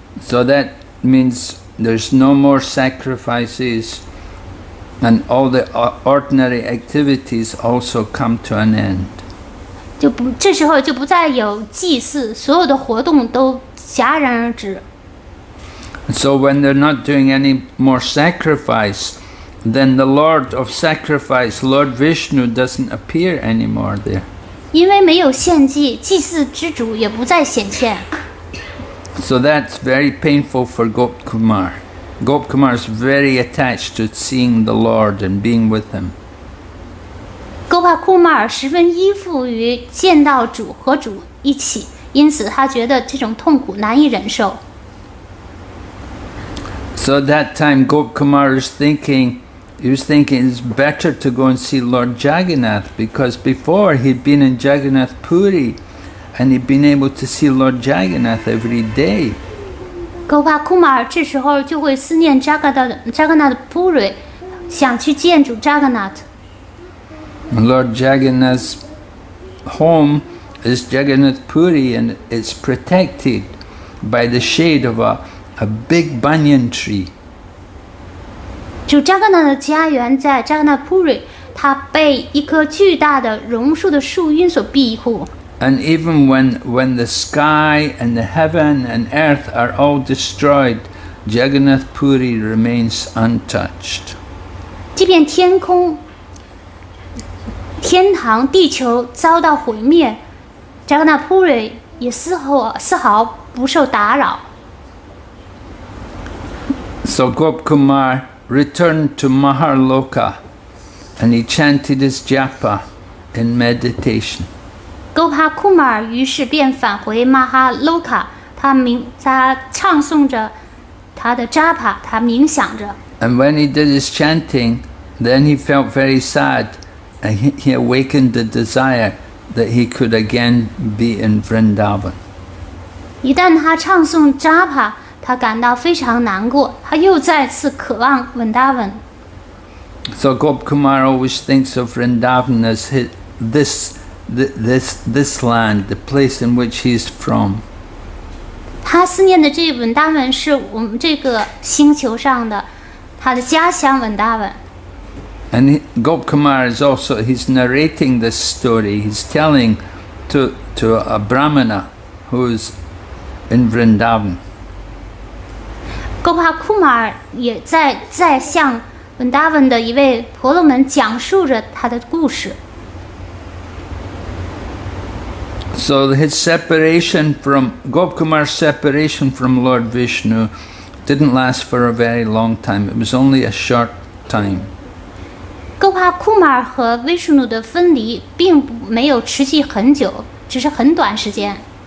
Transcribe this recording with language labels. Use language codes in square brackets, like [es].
[en] So that means there's no more sacrifices, and all the ordinary activities also come to an end. [zh] 这时候就不再有祭祀，所有的活动都戛然而止。 [en] So when they're not doing any more sacrifice, then the Lord of Sacrifice, Lord Vishnu, doesn't appear anymore there. [zh] 因为没有献祭，祭祀之主也不再显现。 [en] So that's very painful for Gopkumar. Gopkumar is very attached to seeing the Lord and being with him. [zh] 勾帕库马尔十分依附于见到主和主一起，因此他觉得这种痛苦难以忍受。 [en] So at that time Gopkumar was thinking it's better to go and see Lord Jagannath, because before he'd been in Jagannath Puri and he'd been able to see Lord Jagannath every day. [zh] 勾帕库马尔这时候就会思念扎格纳的普瑞，想去见主扎格纳特。 [en] Lord Jagannath's home is Jagannath Puri, and it's protected by the shade of a big banyan tree. [zh] 主扎格纳的家园在扎格纳普瑞，它被一棵巨大的榕树的树荫所庇护。 [en] And even when the sky and the heaven and earth are all destroyed, Jagannath Puri remains untouched. [zh] 即便天堂、地球遭到毁灭，扎格纳普瑞也丝毫不受打扰。 [en] So Gopkumar returned to Maharloka, and he chanted his japa in meditation. [zh] 勾帕库马尔于是便返回马哈洛卡，他唱诵着他的扎帕，他冥想着。 [en] And when he did his chanting, then he felt very sad, and he awakened the desire that he could again be in Vrindavan. [zh] 一旦他唱诵扎帕，他感到非常难过，他又再次渴望稳达文。 [en] So Gopkumar always thinks of Vrindavan as this land, the place in which he's from. [zh] 他思念的这稳达文是我们这个星球上的他的家乡稳达文。 [en] And Gopkumar is also, he's narrating this story. He's telling to a Brahmana who's in Vrindavan. [zh] 勾帕库马尔也在向稳达文的一位婆罗门讲述着他的故事。 [en] So Gopkumar's separation from Lord Vishnu didn't last for a very long time. It was only a short time. [zh] 勾帕库马尔和威什努的分离并没有持续很久，只是很短时间。